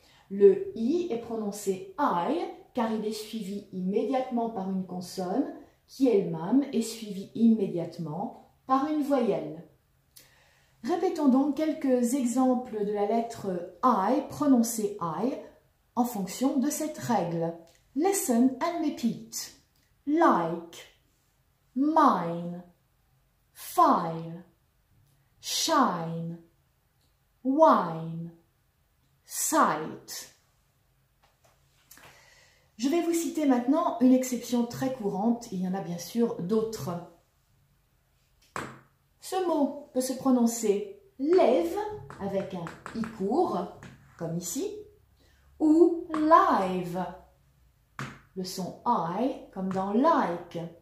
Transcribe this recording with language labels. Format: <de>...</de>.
<fr>Le I est prononcé I car il est suivi immédiatement par une consonne qui elle-même est suivie immédiatement par une voyelle. Répétons donc quelques exemples de la lettre I prononcée I en fonction de cette règle.</fr> <en>Listen and repeat. Like, mine, file, shine, wine, sight.</en> <fr>Je vais vous citer maintenant une exception très courante, il y en a bien sûr d'autres. Ce mot peut se prononcer live avec un i court, comme ici, ou live, le son I comme dans like.</fr>